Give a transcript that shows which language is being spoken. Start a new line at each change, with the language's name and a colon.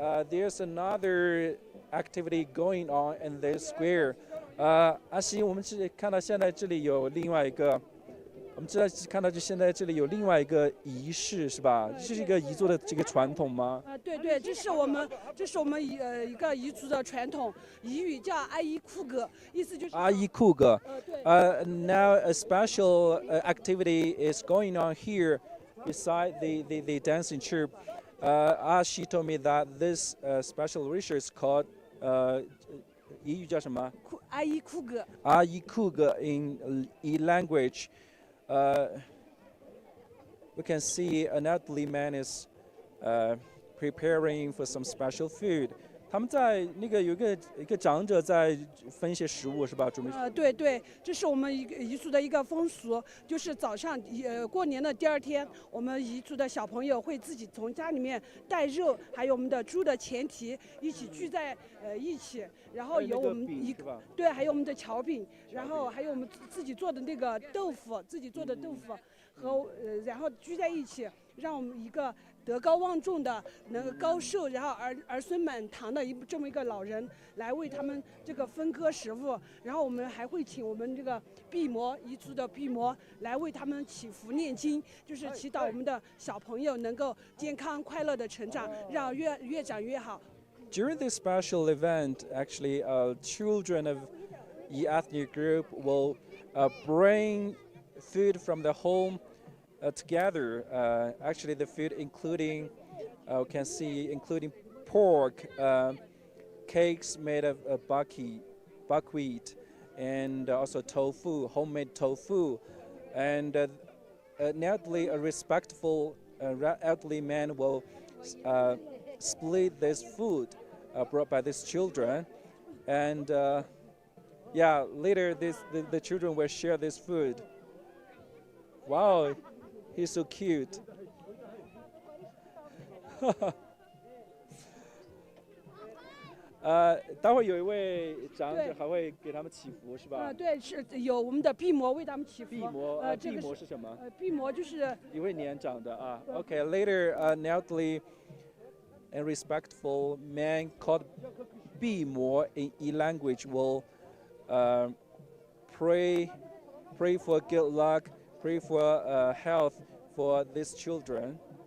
English: There's another activity going on in this square.
Chinese: 阿西，我们是看到现在这里有另外一个，我们看到就现在这里有另外一个仪式，是吧？这是一个彝族的这个传统吗？对对，这是我们一个彝族的传统，彝语叫阿依库格，意思就是阿依库格。对。
English: Now a special activity is going on here beside the dancing troupe. She told me that this special ritual is called
Chinese: 彝语叫什么？阿依库格。
English: 阿依库格 in E language. We can see an elderly man is preparing for some special food.
Chinese: 他们在那个有一个长者在分一些食物是吧？准备。对对，这是我们彝族的一个风俗，就是早上过年的第二天，我们彝族的小朋友会自己从家里面带肉，还有我们的猪的前蹄一起聚在一起，然后有我们对，还有我们的桥饼，然后还有我们自己做的那个豆腐，和然后聚在一起，让我们一个德高望重的能够高寿，然后儿孙满堂的这么一个老人来为他们这个分割食物，然后我们还会请我们这个婢模彝族的婢模来为他们祈福念经，就是祈祷我们的小朋友能够健康快乐的成长，让越长越好。
English: During this special event, actually, children of the ethnic group will bring food from the home together. Actually, the food including, can see, including pork, cakes made of buckwheat, and also tofu, homemade tofu. And naturally, a respectful elderly man will split this food brought by these children, and yeah, later the children will share this food. Wow, he's so cute.
Chinese: 待会有一位长者还会给他们祈福，是吧？对，是有我们的婢模为他们祈福。婢模是什么？婢模就是一位年长的啊。
English: Okay, later, an elderly and respectful man called 婢模 in E language will pray for good luck, pray for health for these children.